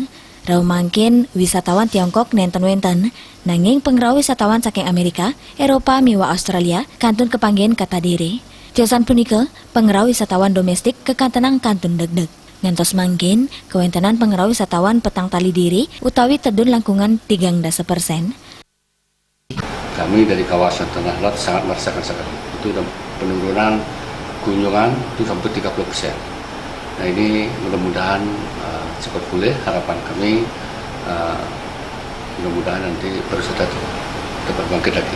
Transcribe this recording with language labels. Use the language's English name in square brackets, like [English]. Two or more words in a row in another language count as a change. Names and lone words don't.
[Balinese] Rau mangkin wisatawan Tiongkok nenten-wenten, nanging pengerau wisatawan saking Amerika, Eropa miwa Australia, kantun kepanggian kata diri. Tiosan punika, pengerau wisatawan domestik kekantenang kantun deg-deg. Ngantos mangkin, kewentenan pengerau wisatawan petang tali diri, utawi tedun langkungan 3% [Indonesian] Kami dari kawasan Tanah Lot sangat merasakan sekali. Itu penurunan kunjungan itu sampai 30%. Nah ini mudah-mudahan cepat pulih. Harapan kami mudah-mudahan nanti pariwisata dapat bangkit lagi.